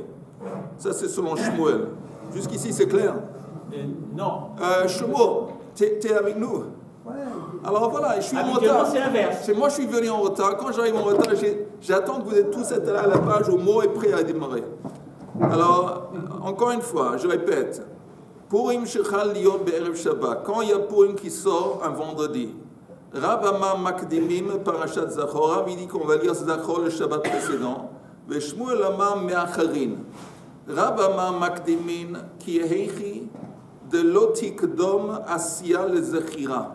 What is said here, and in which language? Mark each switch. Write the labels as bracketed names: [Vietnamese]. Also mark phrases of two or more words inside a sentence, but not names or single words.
[French] Ça, c'est selon Shmuel. Jusqu'ici, c'est clair? Non. Shmuel, t'es avec nous? Ouais. Alors voilà, je suis en retard. C'est l'inverse. Moi, je suis venu en retard. Quand j'arrive en retard, j'attends que vous êtes tous à la page où le mot est prêt à démarrer. Alors, encore une fois, je répète. [Hebrew] פורים שחל להיות בערב שבת. [French] Quand il y a Purim qui sort un vendredi, [Hebrew] רב אמר מקדימים פרשת זכור. [French] Rav dit qu'on va lire Zachor le Shabbat précédent. [Hebrew] ו שמואל אמר מאחרין. רב אמר מקדימין כי היכי ד לא תיקדום עשיה ל זכירה.